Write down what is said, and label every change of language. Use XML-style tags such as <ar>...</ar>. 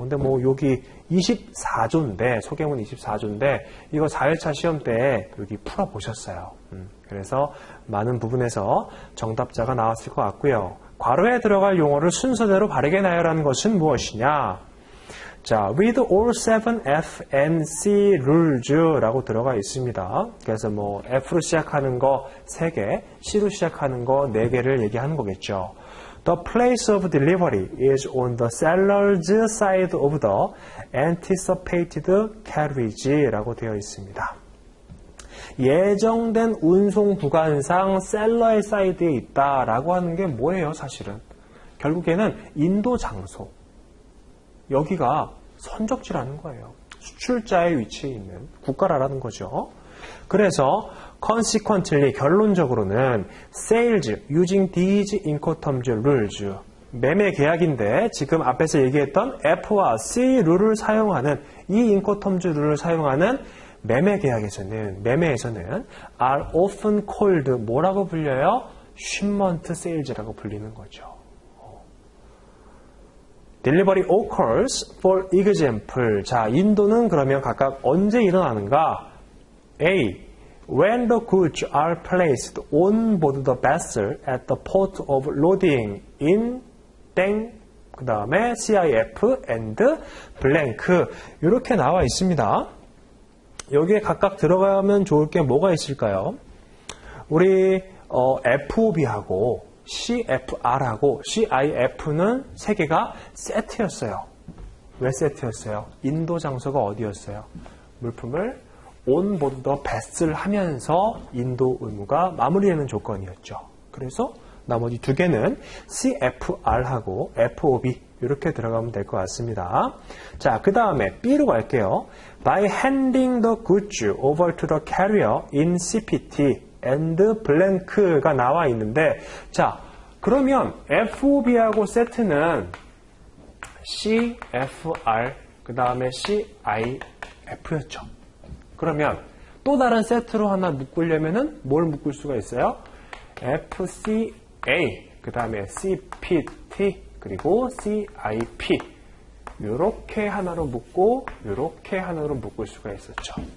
<ko>근데 뭐 여기 24조인데, 소개문 24조인데 이거 4회차 시험 때 여기 풀어보셨어요. 그래서 많은 부분에서 정답자가 나왔을 것 같고요. 괄호에 들어갈 용어를 순서대로 바르게 나열하는 것은 무엇이냐?</ko> <en>자, with all 7 F and C rules</en> <ko>라고 들어가 있습니다. 그래서 뭐 F로 시작하는 거 3개, C로 시작하는 거 4개를 얘기하는 거겠죠.</ko> <en>The place of delivery is on the seller's side of the anticipated carriage</en> <ko>라고 되어 있습니다. 예정된 운송 구간상 셀러의 사이드에 있다라고 하는 게 뭐예요, 사실은? 결국에는 인도 장소. 여기가 선적지라는 거예요. 수출자의 위치에 있는 국가라는 거죠. 그래서</ko> <en>consequently,</en> <ko>결론적으로는</ko> <en>sales using these incoterms rules,</en> <ko>매매 계약인데 지금 앞에서 얘기했던 F와 C 룰을 사용하는, 이 인코텀즈 룰을 사용하는 매매 계약에서는, 매매에서는</ko> <en>are often called</en> <ko>뭐라고 불려요?</ko> <en>shipment sales</en> <ko>라고 불리는 거죠.</ko> <en>Delivery occurs, for example.</en> <ko>자, 인도는 그러면 각각 언제 일어나는가? A.</ko> <en>When the goods are placed on board the vessel at the port of loading in 땡,</en> <ko>그 다음에</ko> <en>CIF and blank.</en> <ko>이렇게 나와 있습니다. 여기에 각각 들어가면 좋을 게 뭐가 있을까요? 우리 FOB하고 CFR하고 CIF는 세 개가 세트였어요. 왜 세트였어요? 인도 장소가 어디였어요? 물품을 온보드 더 베스를 하면서 인도 의무가 마무리되는 조건이었죠. 그래서 나머지 두 개는 CFR하고 FOB 이렇게 들어가면 될 것 같습니다. 자, 그 다음에 B로 갈게요.</ko> <en>By handing the goods over to the carrier in CPT and blank가</en> <ko>나와 있는데, 자, 그러면 FOB하고 세트는 CFR 그 다음에 CIF였죠. 그러면 또 다른 세트로 하나 묶으려면은 뭘 묶을 수가 있어요? FCA 그 다음에 CPT 그리고 CIP 이렇게 하나로 묶고 이렇게 하나로 묶을 수가 있었죠.</ko>